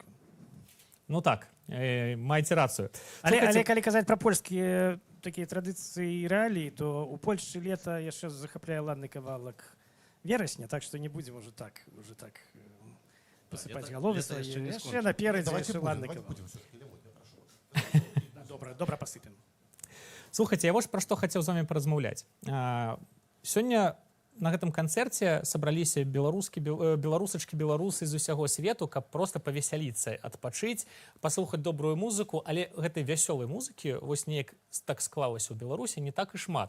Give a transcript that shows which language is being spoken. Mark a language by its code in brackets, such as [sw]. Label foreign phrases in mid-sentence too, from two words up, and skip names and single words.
[be] Ну так, маеце рацыю. Але Слухайце, калі казаць пра польскія такія традыцыі і рэаліі, то у Польшчы лета яшчэ захапляе ладны кавалак верасня, так што не будзем уже так пасыпаць лета- галовы лета свае. яшчэ не Яшчэ скончылось. наперадзе [ru] Давайте [be] яшчэ [ru] будем, [be] ладны [ru] давайте [be] кавалак. [ru] будем все-таки. Вот, я прошу. [be] Добра пасыпем. Слухайце, я вось пра што хацеў з вами паразмаўляць. Сёння на гэтым канцэрце сабраліся беларусачкі, беларусы з усяго свету, каб проста павесяліцца, адпачыць, паслухаць добрую музыку, але гэтай вясёлай музыкі вось неяк так склалася ў Беларусі не так і шмат.